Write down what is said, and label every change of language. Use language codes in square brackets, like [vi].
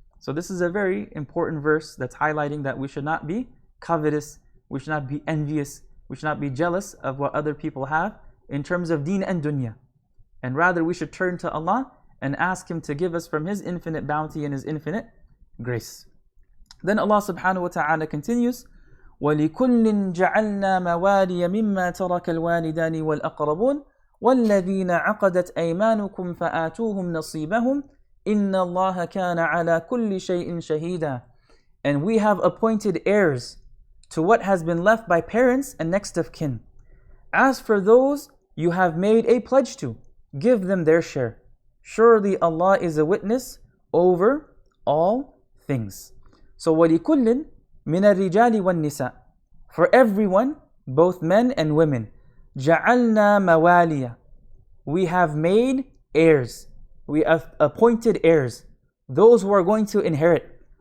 [en] So this is a very important verse that's highlighting that we should not be covetous, we should not be envious, we should not be jealous of what other people have in terms of deen and dunya. And rather we should turn to Allah and ask Him to give us from His infinite bounty and His infinite grace. Then Allah subhanahu wa ta'ala continues, [ar] وَلِكُلٍّ جَعَلْنَا مَوَالِيَ مِمَّا تَرَكَ الْوَالِدَانِ وَالْأَقْرَبُونَ وَالَّذِينَ عَقَدَتْ أَيْمَانُكُمْ فَآتُوهُمْ نَصِيبَهُمْ إِنَّ اللَّهَ كَانَ عَلَى كُلِّ شَيْءٍ شَهِيدًا. [en] And we have appointed heirs to what has been left by parents and next of kin. As for those you have made a pledge to, give them their share. Surely Allah is a witness over all things. So [ar] وَلِكُلٍّ مِنَ الرِّجَالِ وَالنِّسَاءِ, [en] for everyone, both men and women, [ar] جَعَلْنَا مَوَالِيَ, [en] we have made heirs, we have appointed heirs, those who are going to inherit.